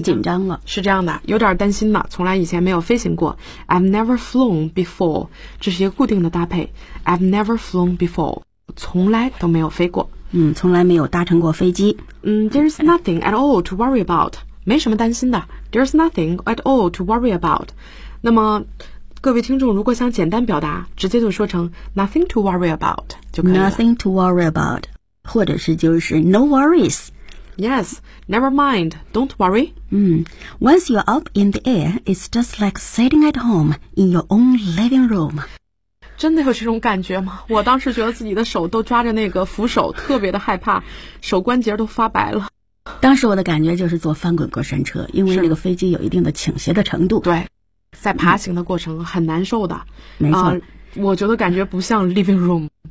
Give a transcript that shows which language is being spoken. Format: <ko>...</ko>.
<zh>紧张了。是这样的，有点担心了，从来以前没有飞行过。</zh> <en>I've never flown before.</en> <zh>这是一个固定的搭配。</zh> <en>I've never flown before.</en> <zh>从来都没有飞过。从来没有搭乘过飞机。</zh> <en>There's nothing at all to worry about.</en> <zh>没什么担心的。</zh> <en>There's nothing at all to worry about.</en> <zh>那么各位听众如果想简单表达，直接就说成</zh> <en>nothing to worry about</en> <zh>就可以了。</zh> <en>Nothing to worry about.</en> <zh>或者是就是</zh> <en>no worries. Yes, never mind, don't worry. Once you're up in the air, it's just like sitting at home in your own living room.</en> <zh>真的有这种感觉吗？我当时觉得自己的手都抓着那个扶手，特别的害怕，手关节都发白了。当时我的感觉就是坐翻滚过山车，因为那个飞机有一定的倾斜的程度。对，在爬行的过程很难受的。没错。我觉得感觉不像 living room</zh>